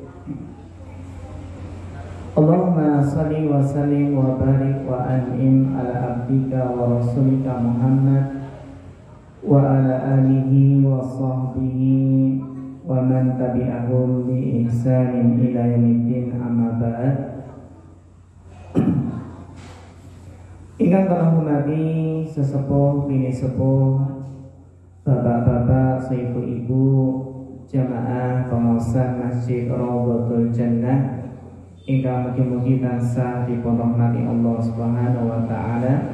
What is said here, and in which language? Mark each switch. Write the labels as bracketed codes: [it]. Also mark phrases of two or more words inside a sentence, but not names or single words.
[ar] اللهم صل وسلم وبارك وأنعم على عبدك ورسولك محمد وعلى آله وصحبه ومن تبعهم بإحسان إلى يوم الدين أما بعد. [jv] Ingkang kula hormati sesepuh bini sepuh, bapak-bapak, ibu-ibu, jamaah pengawasan Masjid Rawdatul Jannah ingkang mugi-mugi tansah dipunrahmati Allah [ar] سبحانه وتعالى.